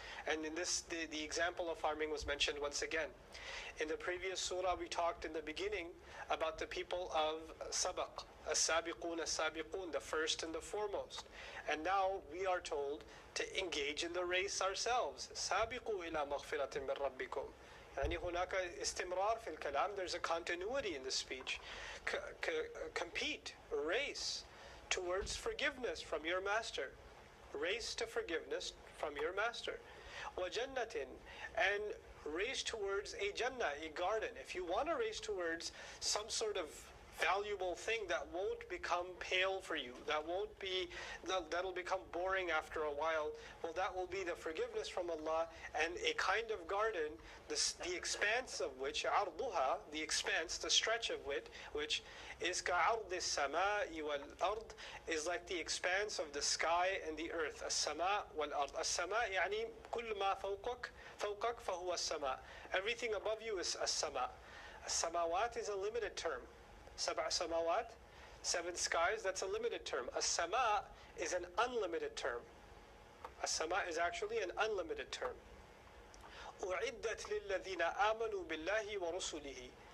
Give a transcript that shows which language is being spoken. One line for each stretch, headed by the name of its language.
English: And in this, the example of farming was mentioned once again. In the previous surah, we talked in the beginning about the people of sabaq, as-sabiqun, as-sabiqun, the first and the foremost. And now we are told to engage in the race ourselves.
Arabic: Sabiqu ila maghfiratin min rabbikum. يعني هناك استمرار في الكلام.
English: There's a continuity in the speech. Compete, race towards forgiveness from your master. Race to forgiveness from your master. وَجَنَّةٍ, and race towards a jannah, a garden. If you want to race towards some sort of valuable thing that won't become pale for you, that'll become boring after a while, well, that will be the forgiveness from Allah, and a kind of garden, the expanse of which, عرضها, the expanse, the stretch of which is
Arabic: كعرض السماء والأرض,
English: is like the expanse of the sky and the earth.
Arabic: السماء والأرض. السماء يعني كل ما فوقك فهو السماء.
English: Everything above you is السماء. السماوات is a limited term.
Arabic: Sab'a samawat,
English: 7 skies, that's a limited term. As-sama is an unlimited term. As-sama is actually an unlimited term.
Arabic: أُعِدَّتْ لِلَّذِينَ آمَنُوا بِاللَّهِ وَرُسُلِهِ.